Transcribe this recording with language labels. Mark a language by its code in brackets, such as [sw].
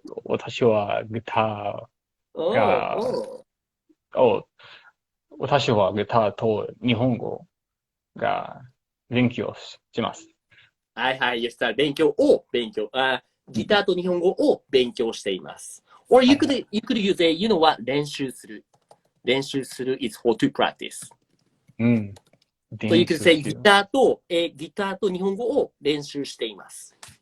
[ja] 私はギターが、私はギターと日本語が勉強します。はい、ギターと日本語を勉強しています。 [en] Or you could use you know what? 練習する is for to practice. So you could say [ja] ギターと日本語を練習しています。